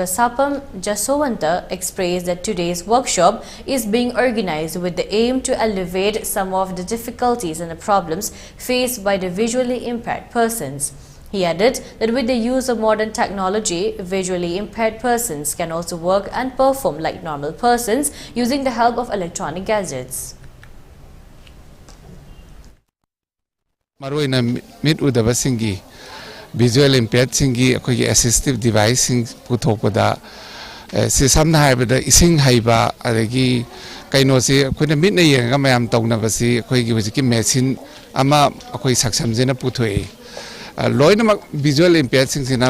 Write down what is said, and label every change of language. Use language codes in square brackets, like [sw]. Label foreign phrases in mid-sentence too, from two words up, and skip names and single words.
[en] Sapam Jasowanta expressed that today's workshop is being organized with the aim to alleviate some of the difficulties and the problems faced by the visually impaired persons. He added that with the use of modern technology, visually impaired persons can also work and perform like normal persons using the help of electronic gadgets. [mni] Maroina mit udaba singi [en] visual impaired [mni] singi akoi [en] assistive device [mni] sing puthopada si samna haibada ising haiba adagi kaino si akoi mit na yenga mayam tawna basi akoi gi hojiki machine ama akoi saksamjena puthoi loina [en] visual impaired [mni] sing sina